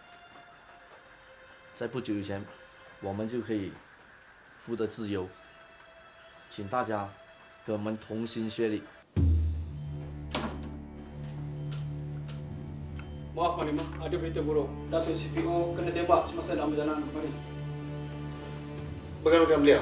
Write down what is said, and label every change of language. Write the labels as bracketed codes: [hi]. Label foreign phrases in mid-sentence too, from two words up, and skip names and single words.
[zh] 在不久以前，我们就可以获得自由，请大家跟我们同心协力。 [ms] Maaf Panglima, ada berita buruk. Datuk CPO kena tembak semasa dalam perjalanan kemari. Bagaimana beliau?